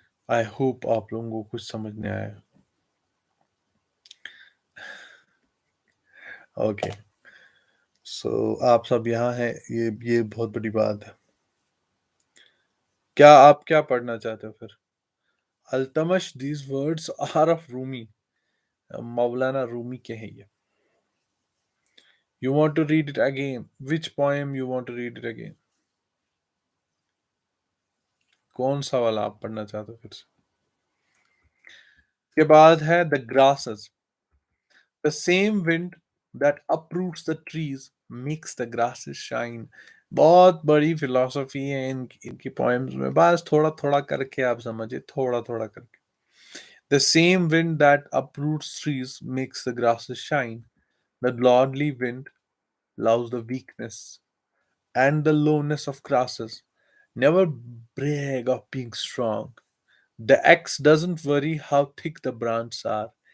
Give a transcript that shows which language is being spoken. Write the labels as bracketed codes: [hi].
[hi] I hope आप लोगों को कुछ समझ में आया. ओके, सो आप सब यहाँ हैं, ये बहुत बड़ी बात है. क्या आप क्या पढ़ना चाहते हो फिर? [en] Altamash, these words are of Rumi. [hi] मौलाना रूमी के हैं ये. [en] You want to read it again? Which poem you want to read it again? [hi] कौन सा वाला आप पढ़ना चाहते हो फिर से? इसके बाद है the grasses. [en] The same wind that uproots the trees makes the grasses shine. [hi] बहुत बड़ी फिलॉसफी है इनकी पोएम्स में. बस थोड़ा थोड़ा करके आप समझिए, थोड़ा थोड़ा करके. [en] The same wind that uproots trees makes the grasses shine. The lordly wind loves the weakness and the lowness of grasses. Never brag of being strong. The axe doesn't worry how thick the branches are.